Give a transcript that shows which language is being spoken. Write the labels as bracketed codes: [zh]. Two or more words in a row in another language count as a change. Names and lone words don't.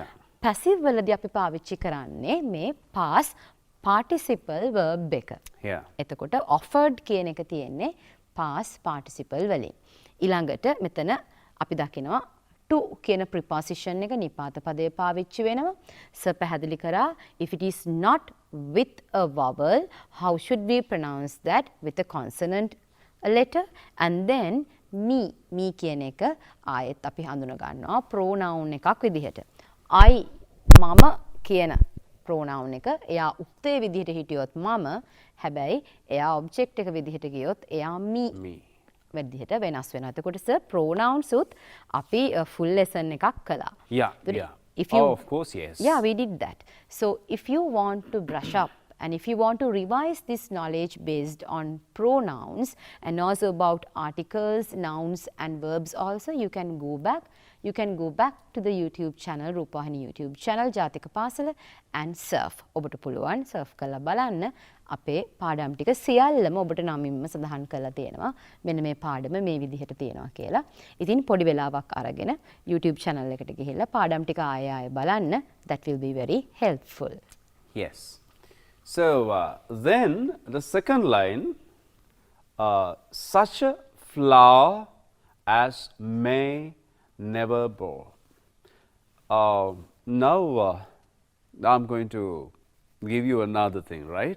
[si] passive වලදී අපි පාවිච්චි කරන්නේ මේ [en] past participle verb [si] එක. [en] Yeah. [si] එතකොට offered කියන එක තියෙන්නේ [en] past participle [si] වලින්. ඊළඟට මෙතන අපි දකිනවා to කියන preposition එක නිපාත පදයේ පාවිච්චි වෙනවා. සර් පැහැදිලි කරා [en] if it is not with a vowel how should we pronounce that with a consonant letter and then me [si] කියන එක ආයෙත් අපි හඳුන ගන්නවා pronoun එකක් විදිහට. I මම කියන pronoun එක එයා උත්තේ විදිහට හිටියොත් මම හැබැයි එයා object එක විදිහට ගියොත් එයා me විදිහට වෙනස් වෙනවා. එතකොට සර් pronouns උත් අපි [en] full lesson [si] එකක් කළා. [en] Yeah. But Yeah. if you- Oh, of course, yes. Yeah, we did that. So if you want to brush up and if you want to revise this knowledge based on pronouns and also about articles, nouns and verbs also, you can go back. You can go back to the YouTube channel, Rupavahini YouTube channel, Jathika Pasala and surf. [si] ඔබට පුළුවන් surf කරලා බලන්න අපේ පාඩම් ටික සියල්ලම ඔබට නමින්ම සඳහන් කරලා තියෙනවා. මෙන්න මේ පාඩම මේ විදිහට තියෙනවා කියලා. ඉතින් පොඩි වෙලාවක් අරගෙන [en] YouTube channel [si] එකට ගිහිල්ලා පාඩම් ටික ආයෙ ආයෙ බලන්න. [en] That will be very helpful. Yes. So then the second line, such a flower as may never bore. Now I'm going to give you another thing, right?